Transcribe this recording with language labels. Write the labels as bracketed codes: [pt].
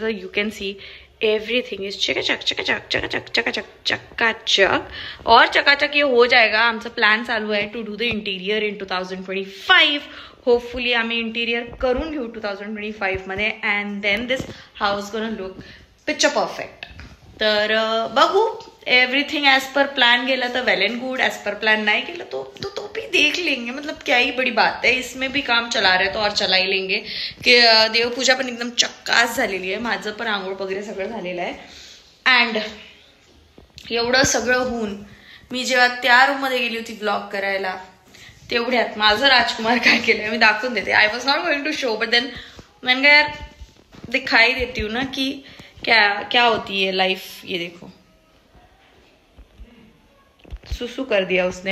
[en] तर you can see everything is चकाचक चकाचक चकाचक चकाचक चकाचक. [hi] और चकाचक ये हो जाएगा. [mr] आमचा प्लॅन चालू आहे [en] To do the interior in 2025. [mr] Hopefully आम्ही इंटिरियर करून घेऊ 2025 मध्ये. [en] And then this house gonna look picture perfect. [mr] तर बघू, [en] everything as per plan [mr] गेला तर [en] Well and good. As per plan [hi] नहीं गेला तो भी देख लेंगे. मतलब क्या ही बड़ी बात है, इसमें भी काम चला रहे तो और चला ही लेंगे. [mr] की देवपूजा पण एकदम चक्कास झालेली आहे. माझं पण आंघोळ वगैरे सगळं झालेलं आहे. अँड एवढं सगळं होऊन मी जेव्हा त्या रूममध्ये गेली होती ब्लॉग करायला, तेवढ्यात माझं राजकुमार काय केलंय मी दाखवून देते. [en] I was not going to show, but then [hi] मैंने यार दिखाई देती हूँ ना कि क्या क्या होती है लाइफ. ये देखो, सुसु कर दिया उसने.